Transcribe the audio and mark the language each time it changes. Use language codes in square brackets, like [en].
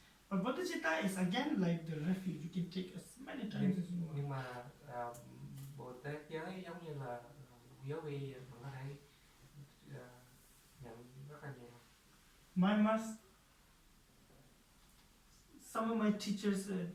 [en] But bodhicitta is again like the refuge. You can take as many times as you want. [vi] Nhưng mà Bồ Tát giới giống như là giới vi, mình có thể nhận rất là nhiều. [en] My master, some of my teachers,